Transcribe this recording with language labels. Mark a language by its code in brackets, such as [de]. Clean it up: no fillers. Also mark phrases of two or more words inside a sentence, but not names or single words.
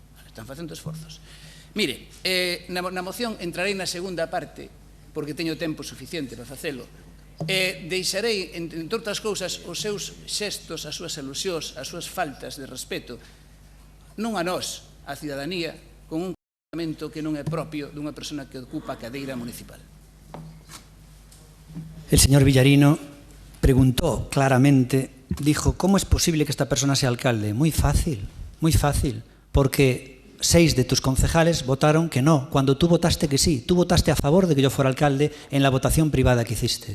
[gl] Mire, na moción entrarei na segunda parte, porque teño tempo suficiente para facelo, deixarei, entre outras cousas, os seus xestos, as súas alusións, as súas faltas de respeto, non a nós, a cidadanía, con un comportamento que non é propio dunha persona que ocupa a cadeira municipal. [es] El señor Villarino preguntó claramente, dijo, ¿cómo es posible que esta persona sea alcalde? Muy fácil, porque 6 de tus concejales votaron que no, cuando tú votaste que sí. Tú votaste a favor de que yo fuera alcalde en la votación privada que hiciste.